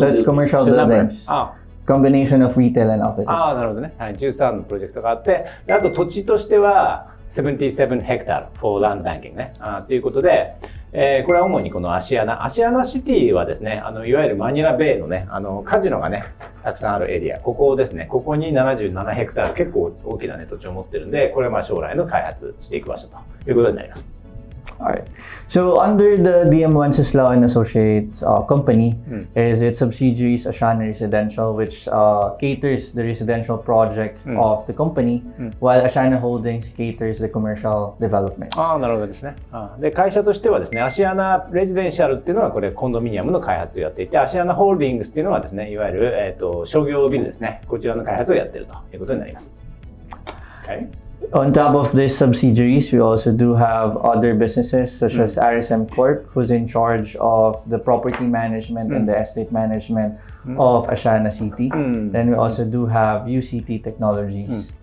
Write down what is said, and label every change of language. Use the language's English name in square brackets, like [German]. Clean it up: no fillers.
[English] That's commercial buildings. Combination of retail and offices. [Japanese] なるほどね。 13のプロジェクトがあって、あと土地としては77ヘクタール [English] for land banking [Japanese] ね。ということで、これは主にこのアシアナシティはですね、いわゆるマニラベイのね、カジノがね、たくさんあるエリア、ここですね、ここに77ヘクタール、結構大きなね、土地を持ってるんで、これは将来の開発していく場所ということになります。 [English] Alright. So under the DM Wenceslao and Associates company is its subsidiaries Asiana Residential, which caters the residential projects of the company, while Asiana Holdings caters the commercial developments. [Japanese] なるほどですね。で、会社としてはですね、アシアナレジデンシャルっていうのはこれコンドミニアムの開発をやっていて、アシアナホールディングスっていうのはですね、いわゆる商業ビルですね、こちらの開発をやっているということになります。Okay. [English] On top of these subsidiaries, we also do have other businesses such as RSM Corp, who's in charge of the property management and the estate management of Asiana City. Then we also do have UCT Technologies.